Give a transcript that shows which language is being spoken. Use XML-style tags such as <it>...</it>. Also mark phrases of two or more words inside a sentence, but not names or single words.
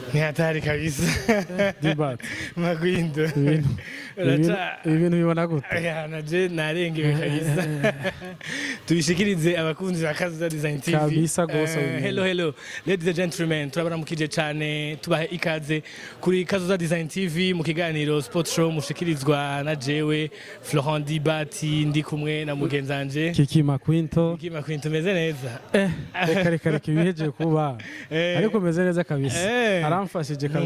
<rn>hatari kabisa Dibat. Magwindo Ibintu bibona gute? naje narengewe kabisa tubishikirize abakunzi ba Kazoza Design TV Kabisa gose.</rn> <en>hello ladies and gentlemen,</en> <rn>turabaramukije cyane tubahe ikaze kuri Kazoza Design TV mu kiganiro Sport Show mushikirizwa na jewe Florent Dibat ndi kumwe na mugenzanje Kiki Makwinto meze neza reka ibiheje kuba ariko meze neza kabisa aramfashije kabisa</rn>